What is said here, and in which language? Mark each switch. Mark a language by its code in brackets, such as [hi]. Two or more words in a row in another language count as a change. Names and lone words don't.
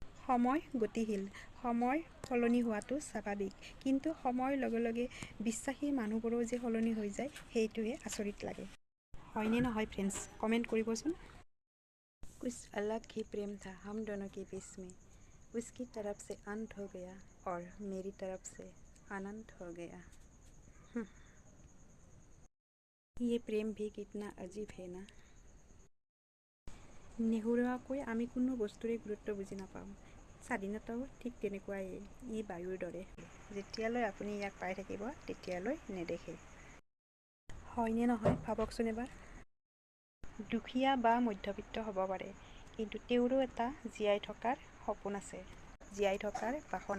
[as] সময় গতিশীল, সময় সলনি হোৱাটো স্বাভাৱিক, কিন্তু সময়ৰ লগে লগে বিশ্বাসী মানুহবোৰো যে সলনি হৈ যায় সেইটোহে আচৰিত লাগে। হয়নে নহয় ফ্ৰেণ্ডছ, কমেণ্ট কৰিবচোন। [hi] कुछ अलग ही प्रेम था हम दोनों के बीच में, उसकी तरफ से अंत हो गया और मेरी तरफ से अनंत हो गया। ये प्रेम भी कितना अजीब है ना। [as] নেহুৰুৱাকৈ আমি কোনো বস্তুৰে গুৰুত্ব বুজি নাপাওঁ। স্বাধীনতাও ঠিক তেনেকুৱাই, ই বায়ুৰ দৰে, যেতিয়ালৈ আপুনি ইয়াক পাই থাকিব তেতিয়ালৈ নেদেখে। হয়নে নহয় ভাবকচোন এবাৰ। দুখীয়া বা মধ্যবিত্ত হ'ব পাৰে, কিন্তু তেওঁৰো এটা জীয়াই থকাৰ সপোন আছে, জীয়াই থকাৰ বাসনা।